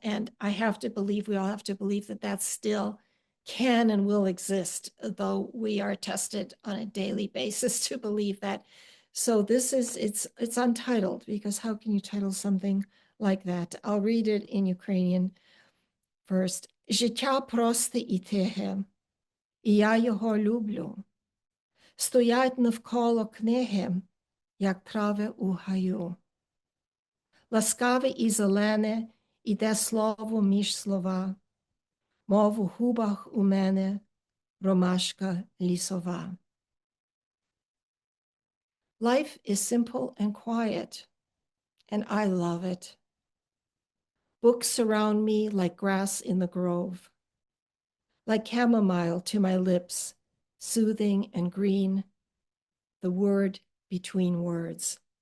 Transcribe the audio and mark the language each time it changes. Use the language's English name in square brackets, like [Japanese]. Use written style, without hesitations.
[English] And we all have to believe that still can and will exist, though we are tested on a daily basis to believe that. So it's untitled, because how can you title something like that? I'll read it in Ukrainian first. [Ukrainian] Життя просте і тихе, і я його люблю. Стоять навколо книги, як трави у гаю. Ласкаве і зелене, іде слово між слова, мов у губах у мене ромашка лісова. [English] Life is simple and quiet, and I love it. Books surround me like grass in the grove, like chamomile to my lips, soothing and green, the word between words.